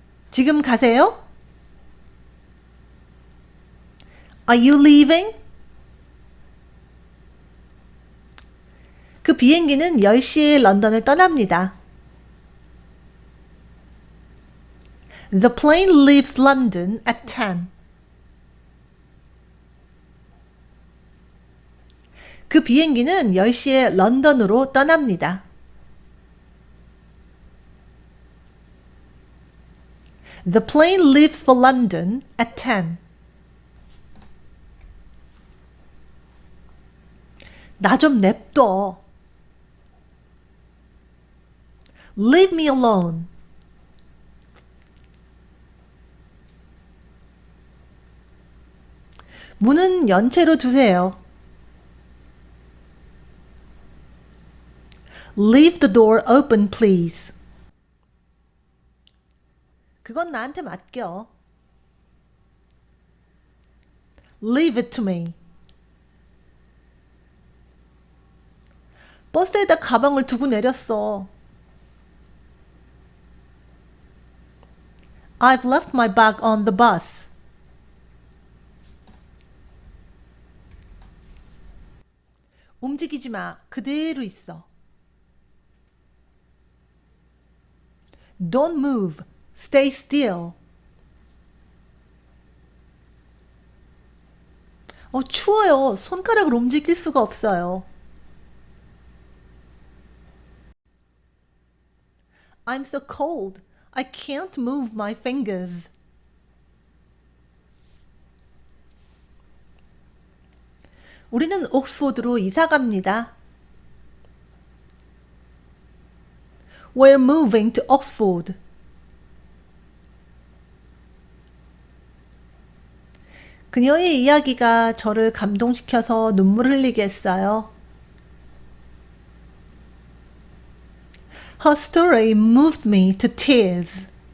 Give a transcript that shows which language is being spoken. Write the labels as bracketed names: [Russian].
[Korean] 지금 가세요? [English] Are you leaving? [Korean] 그 비행기는 10시에 런던을 떠납니다. [English] The plane leaves London at 10. [Korean] 그 비행기는 10시에 런던으로 떠납니다. [English] The plane leaves for London at 10. [Korean] 나 좀 냅둬. [English] Leave me alone. [Korean] 문은 연체로 두세요. [English] Leave the door open, please. [Korean] 그건 나한테 맡겨. [English] Leave it to me. [Korean] 버스에다 가방을 두고 내렸어. [English] I've left my bag on the bus. [Korean] 움직이지 마. 그대로 있어. [English] Don't move. Stay still. [Korean] 추워요. 손가락을 움직일 수가 없어요. [English] I'm so cold. I can't move my fingers. [Korean] 우리는 옥스포드로 이사 갑니다. [English] We're moving to Oxford. [Korean] 그녀의 이야기가 저를 감동시켜서 눈물을 흘리게 했어요. [English] Her story moved me to tears.